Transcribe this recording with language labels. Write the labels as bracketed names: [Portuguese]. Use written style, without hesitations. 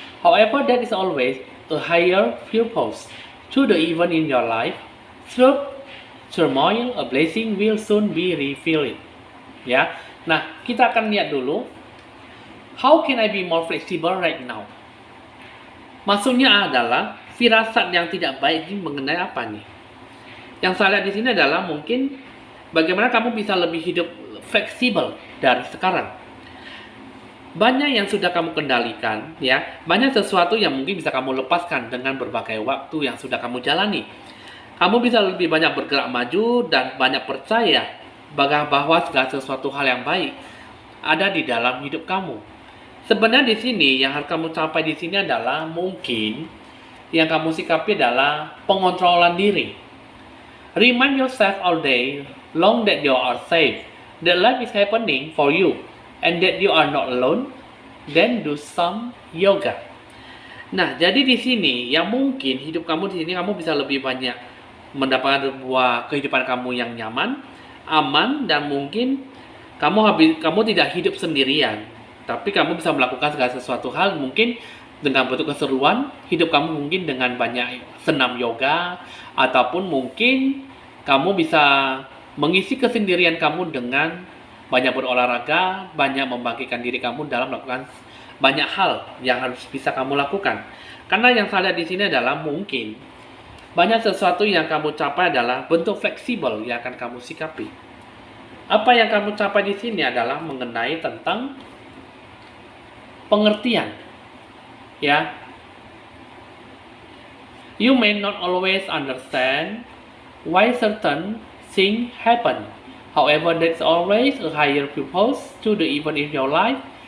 [English] However, there is always a higher purpose to the event in your life. Through turmoil, a blessing will soon be revealed. Ya. [Indonesian] Nah, kita akan lihat dulu. [English] How can I be more flexible right now? [Indonesian] Maksudnya adalah firasat yang tidak baik ini mengenai apa nih? Yang saya lihat di sini adalah mungkin bagaimana kamu bisa lebih hidup fleksibel dari sekarang. Banyak yang sudah kamu kendalikan ya, banyak sesuatu yang mungkin bisa kamu lepaskan dengan berbagai waktu yang sudah kamu jalani. Kamu bisa lebih banyak bergerak maju dan banyak percaya bahwa segala sesuatu hal yang baik ada di dalam hidup kamu. Sebenarnya di sini yang harus kamu capai di sini adalah mungkin yang kamu sikapi adalah pengontrolan diri. [English] Remind yourself all day long that you are safe, that life is happening for you, and that you are not alone. Then do some yoga. [Indonesian] Nah, jadi di sini yang mungkin hidup kamu di sini kamu bisa lebih banyak mendapatkan sebuah kehidupan kamu yang nyaman, aman, dan mungkin kamu tidak hidup sendirian. Tapi kamu bisa melakukan segala sesuatu hal mungkin dengan bentuk keseruan. Hidup kamu mungkin dengan banyak senam yoga, ataupun mungkin kamu bisa mengisi kesendirian kamu dengan banyak berolahraga, banyak membagikan diri kamu dalam melakukan banyak hal yang harus bisa kamu lakukan. Karena yang saya lihat di sini adalah mungkin banyak sesuatu yang kamu capai adalah bentuk fleksibel yang akan kamu sikapi. Apa yang kamu capai di sini adalah mengenai tentang pengertian, ya. [English] You may not always understand why certain things happen. However, there's always a higher purpose to the event in your life.